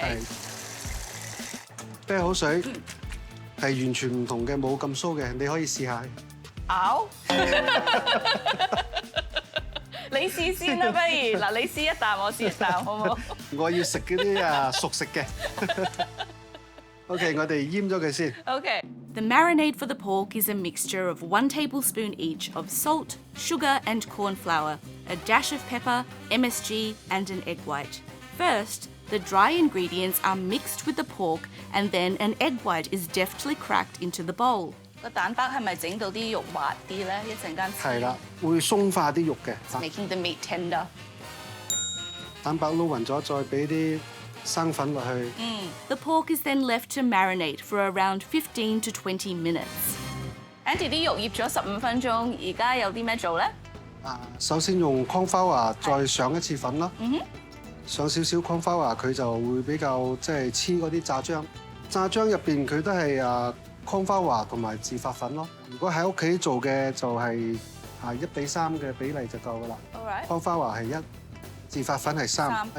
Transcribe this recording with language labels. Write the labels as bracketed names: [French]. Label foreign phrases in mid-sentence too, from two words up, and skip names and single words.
[Cantonese] 係啤好水係完全唔同嘅，冇咁酥嘅，你可以試下。咬。你試先啦，不如嗱，你試一啖，我試一啖，好唔好？我要食嗰啲熟食嘅。OK， 我哋醃咗佢先。 [English] Okay. The marinade for the pork is a mixture of 1 tablespoon each of salt, sugar, and corn flour, a dash of pepper, MSG, and an egg white. First, the dry ingredients are mixed with the pork, and then an egg white is deftly cracked into the bowl. [Cantonese] 個蛋白係咪整到啲肉滑啲咧？一陣間係啦，會鬆化啲肉嘅。 [English] Making the meat tender. [Cantonese] 蛋白撈勻咗，再俾啲生粉落去。 [English] The pork is then left to marinate for around 15 to 20 minutes. [Cantonese] Andy 啲肉醃咗15分鐘，而家有啲咩做咧？首先用 cornflour 再上一次粉啦。上少少 cornflour 佢就會比較即係黐嗰啲炸漿。炸漿入邊佢都係cornflour 同埋自發粉咯。如果喺屋企做嘅就係1:3嘅比例就夠噶啦。cornflour 係1，自發粉係3。